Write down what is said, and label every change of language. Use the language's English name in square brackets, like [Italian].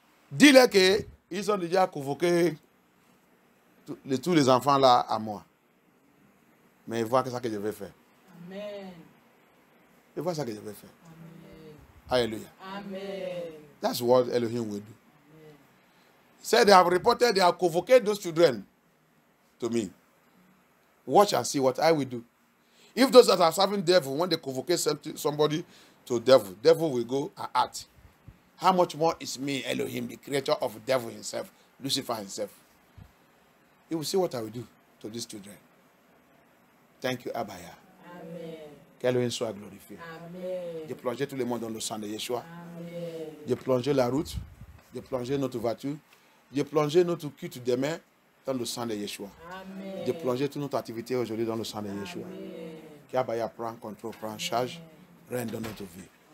[French] Dis-leur qu'ils ont déjà convoqué tous les enfants là à moi. Mais ils voient que ça que je vais faire. Amen. Ils voient ça que je vais faire. Amen. Hallelujah. Amen. [English] That's what Elohim will do. He said they have convoked those children to me. Watch and see what I will do. If those that are serving devil, when they convoke somebody to devil will go and act. How much more is me, Elohim, the creator of the devil himself, Lucifer himself? You will see what I will do to these children. Thank you, Abaya. Amen. [French] Qu'Elohim soit glorifié. Amen. J'ai plongé tout le monde dans le sang de Yeshua. Amen. J'ai plongé la route. J'ai plongé notre voiture. J'ai plongé notre culte demain dans le sang de Yeshua. Amen. J'ai plongé toute notre activité aujourd'hui dans le sang de Yeshua. Qu'Abaya prend contrôle, prend charge, règne dans notre vie.